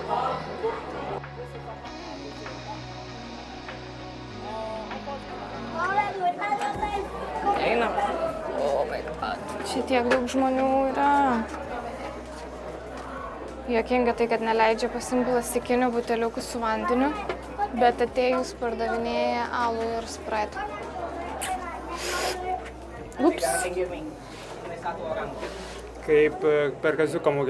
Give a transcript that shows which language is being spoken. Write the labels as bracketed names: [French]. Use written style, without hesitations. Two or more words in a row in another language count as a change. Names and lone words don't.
[Lithuanian] Eina. [English] Oh my god. [Lithuanian] Čia tiek daug žmonių yra. Juokinga tai, kad neleidžia pasiimti plastikinių buteliukų su vandeniu, bet atėjus pardavinėja alų ir spraitą. Ups. Kaip per kaziuko mugę.